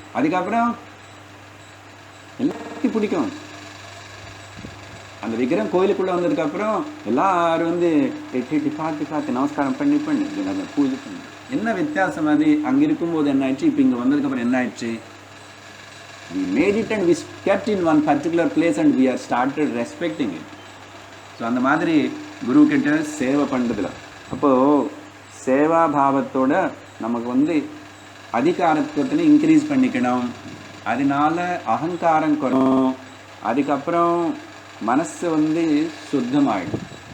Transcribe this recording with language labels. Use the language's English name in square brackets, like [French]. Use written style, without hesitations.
[Tamil] அதுக்கப்புறம் எல்லாத்தையும் பிடிக்கும். அந்த விக்கிரம் கோயிலுக்குள்ளே வந்ததுக்கப்புறம் எல்லாரும் வந்து எட்டி பார்த்து நமஸ்காரம் பண்ணி பூஜை பண்ணி. என்ன வித்தியாசம் அது? அங்கே இருக்கும்போது என்ன ஆயிடுச்சு, இப்போ இங்கே வந்ததுக்கப்புறம் என்ன ஆயிடுச்சு? [English] We made it and we kept in one particular place and we are started respecting it. [Tamil] So அந்த மாதிரி குரு கிட்ட சேவை பண்ணுறதுல அப்போது சேவா பாவத்தோட நமக்கு வந்து அதிகாரத்துவத்தில் இன்க்ரீஸ் பண்ணிக்கணும். அதனால அகங்காரம் குறையும். அதுக்கப்புறம் மனசு வந்து சுத்தமாயிடும்.